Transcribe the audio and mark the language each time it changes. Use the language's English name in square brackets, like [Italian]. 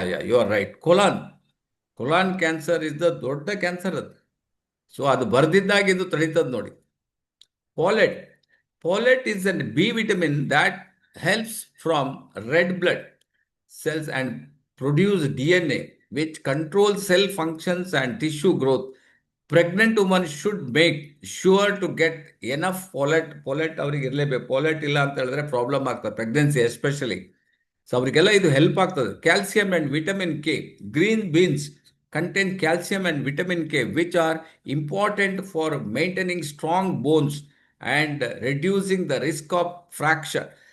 [English] You are right. Colon cancer is the ದೊಡ್ಡ cancer ಅದು. [Kannada] So ಅದು ಬರ್ದಿದ್ದಾಗಿ ಇದು ತಡೀತದೆ ನೋಡಿ. [English] Folate is a B vitamin that helps from red blood cells and produce DNA, which controls cell functions and tissue growth. Pregnant women should make sure to get enough folate [Kannada] ಅವರಿಗೆ ಇರಲೇಬೇಕು. Folate ಇಲ್ಲ ಅಂತ ಹೇಳಿದ್ರೆ problem ಆಗ್ತದೆ, pregnancy especially. So ಅವರಿಗೆಲ್ಲ ಇದು help ಆಗ್ತದೆ. [English] Calcium and vitamin K. Green beans contain calcium and vitamin K, which are important for maintaining strong bones and reducing the risk of fracture.